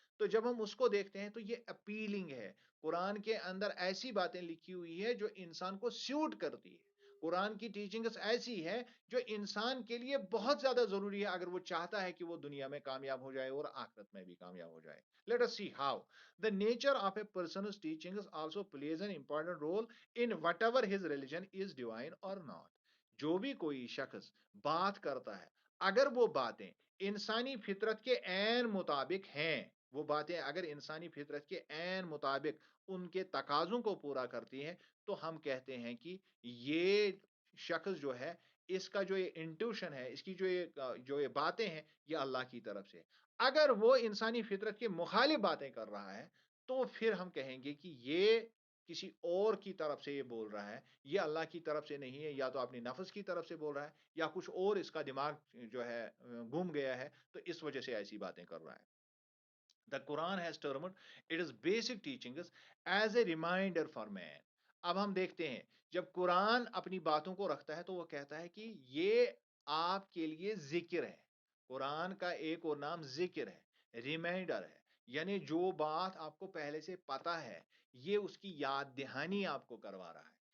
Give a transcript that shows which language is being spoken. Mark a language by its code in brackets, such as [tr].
[ur] تو جب ہم اس کو دیکھتے ہیں تو یہ اپیلنگ ہے. قرآن کے اندر ایسی باتیں لکھی ہوئی ہے جو انسان کو سیوٹ کرتی ہے. قرآن کی ٹیچنگز ایسی ہے جو انسان کے لیے بہت زیادہ ضروری ہے اگر وہ چاہتا ہے کہ وہ دنیا میں کامیاب ہو جائے اور آخرت میں بھی کامیاب ہو جائے. [en] Let us see how the nature of a person's teachings also plays an important role in whatever his religion is divine or not. [ur] جو بھی کوئی شخص بات کرتا ہے، اگر وہ باتیں انسانی فطرت کے عین مطابق ہیں، وہ باتیں اگر انسانی فطرت کے عین مطابق ان کے تقاضوں کو پورا کرتی ہیں، تو ہم کہتے ہیں کہ یہ شخص جو ہے، اس کا جو یہ انٹیوشن ہے، اس کی جو یہ باتیں ہیں، یہ اللہ کی طرف سے. اگر وہ انسانی فطرت کے مخالف باتیں کر رہا ہے، تو پھر ہم کہیں گے کہ یہ کسی اور کی طرف سے یہ بول رہا ہے، یہ اللہ کی طرف سے نہیں ہے، یا تو اپنی نفس کی طرف سے بول رہا ہے، یا کچھ اور اس کا دماغ جو ہے گم گیا ہے، تو اس وجہ سے ایسی باتیں کر رہا ہے. [en] The Quran has termed its basic teachings as a reminder for man. [ur] اب ہم دیکھتے ہیں جب قرآن اپنی باتوں کو رکھتا ہے تو وہ کہتا ہے کہ یہ آپ کے لیے ذکر ہے. قرآن کا ایک اور نام ذکر ہے، ریمائنڈر ہے. یعنی جو بات آپ کو پہلے سے پتا ہے، یہ اس کی یاد دہانی آپ کو کروا رہا ہے.